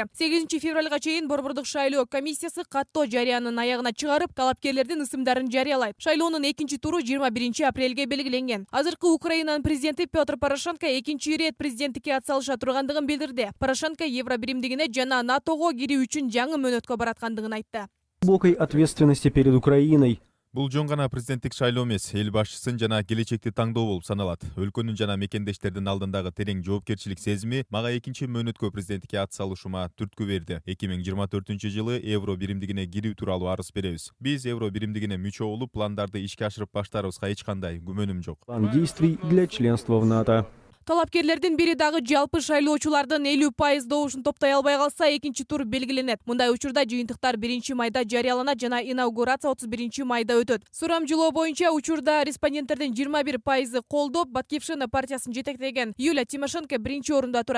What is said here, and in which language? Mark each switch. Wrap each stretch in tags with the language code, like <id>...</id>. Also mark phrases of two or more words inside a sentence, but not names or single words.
<ky>8 февралга чейин Борбордук шайлоо комиссиясы каттоо жарыянын аягына чыгарып, талапкерлердин ысымдарын жарыялайт. Шайлоонун экинчи туру 21 апрелге белгиленген. Азыркы Украинанын президенти Петр Порошенко экинчи ирет президенттикке атсалыша тургандыгын билдирди. Порошенко Евробиримдигине жана НАТОго кирүү үчүн жаңы мөөнөткө бараткандыгын айтты.</ky> <ru>Глубокой ответственности перед Украиной.</ru> <ky>Бул жөн гана президенттик шайлоо эмес, эл башчысын жана келечекти таңдоо болуп саналат. Өлкөнүн жана мекендештердин алдындагы терең жоопкерчилик сезими мага экинчи мөөнөткө президенттикке атсалышуума түрткү берди. 2024 жылы евро биримдигине кирүү тууралуу арыз беребиз. Биз евро биримдигине мүчө болуп, пландарды ишке ашырып баштаарыбызга эч кандай күмөнүм жок.</ky> <ru>План действий для членства в НАТО.</ru> <ky>Талапкерлердин бири дагы жалпы шайлоочулардын 50% добушун топтой албай калса, экинчи тур белгиленет. Мындай учурда жыйынтыктар 1 майда жарыяланат жана инаугурация 31 майда өтөт. Сурамжылоо боюнча учурда респонденттердин 21% колдоп, Батькивщина партиясын жетектеген Юлия Тимошенко 1-орунда турат.</ky>